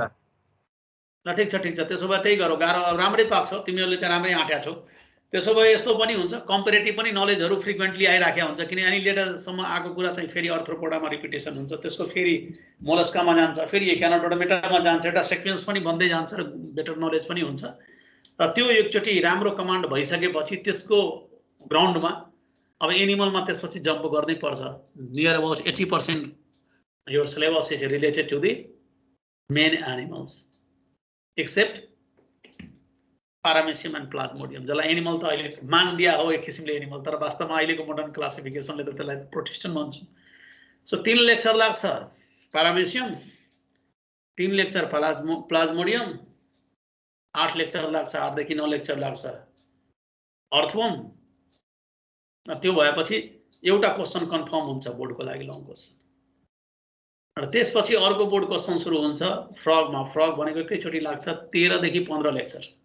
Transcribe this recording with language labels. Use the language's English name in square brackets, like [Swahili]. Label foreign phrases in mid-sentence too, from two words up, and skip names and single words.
[Nepali] ल ठीक छ त्यसो भए त्यही गरौ गाह्रो राम्रै पाक्छौ तिमीहरुले चाहिँ राम्रै आट्या छौ त्यसो भए यस्तो पनि हुन्छ कम्पेरेटिभ पनि नलेजहरु फ्रिक्वेन्टली आइराख्या हुन्छ किन एनालिडा सम्म आको कुरा चाहिँ फेरि अर्थ्रोपोडामा रिपिटेसन हुन्छ त्यसको फेरि मोलस्कामा जान्छ फेरि एकानोडोमेटामा जान्छ एउटा सिक्वेन्स पनि बन्दै जान्छ र [English] better knowledge [Nepali] पनि हुन्छ र त्यो एकचोटी राम्रो कमान्ड भइसकेपछि त्यसको ग्राउन्डमा अब एनिमलमा त्यसपछि जम्प गर्नै पर्छ [English] near about 80% your syllabus is related to the main animals except Paramecium and Plasmodium जसलाई [Nepali] एनिमल त अहिले मान दिया हो एक किसिमले एनिमल तर वास्तवमा अहिलेको [English] modern classification [Nepali] त त्यसलाई प्रोटेक्सन भन्छ सो 3 लेक्चर लाग्छ Paramecium 3 लेक्चर Plasmodium 8 लेक्चर लाग्छ 8 देखि 9 लेक्चर लाग्छ अर्थवर्म त्यो भएपछि एउटा [English] question confirm [Nepali] हुन्छ बोर्डको लागि [English] long question [Nepali] र त्यसपछि अर्को [English] board question [Nepali] सुरु हुन्छ फ्रगमा फ्रग भनेको एकैचोटी लाग्छ 13 देखि 15 लेक्चर